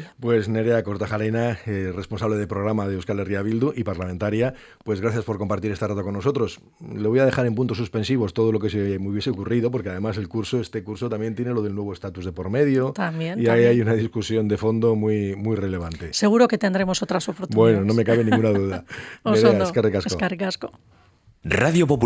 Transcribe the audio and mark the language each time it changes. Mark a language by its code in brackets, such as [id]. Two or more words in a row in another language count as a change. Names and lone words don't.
[es] Pues Nerea Kortajarena, responsable de programa de Euskal Herria Bildu y parlamentaria, pues gracias por compartir este rato con nosotros. Le voy a dejar en puntos suspensivos todo lo que se me hubiese ocurrido, porque además este curso también tiene lo del nuevo estatus de por medio, También, y ahí hay una discusión de fondo muy, muy relevante. Seguro que tendremos otras oportunidades. Bueno, no me cabe ninguna duda. [eu] Nerea, eskerrik asko. Eskerrik asko. [es] Radio Popular.